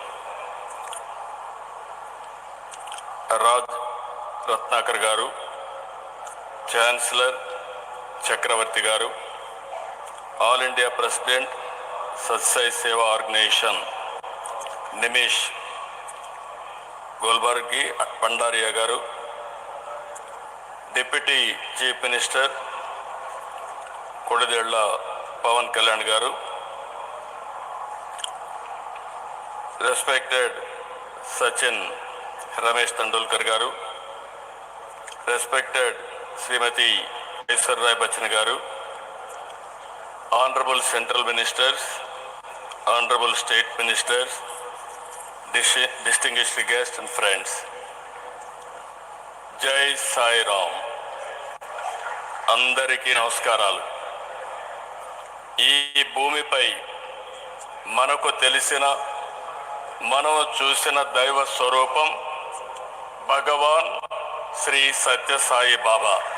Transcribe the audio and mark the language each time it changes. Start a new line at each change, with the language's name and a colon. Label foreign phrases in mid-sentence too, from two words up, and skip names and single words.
English: Raj Ratnakar Garu, Chancellor Chakravarti Garu, All India President, Satsai Seva Organization, Nimish Golbargi Pandaria Garu, Deputy Chief Minister, Kodadella Pawan Kalyan Garu, respected Sachin Ramesh Tendulkar Garu, respected Srimati Aishwarya Rai Bachchan Garu, Honorable Central Ministers, Honorable State Ministers, distinguished guests and friends, Jai Sai Ram.
Telugu: అందరికీ నమస్కారాలు. ఈ భూమిపై మనకు తెలిసిన, మనం చూసిన దైవ స్వరూపం భగవాన్ శ్రీ సత్యసాయి బాబా.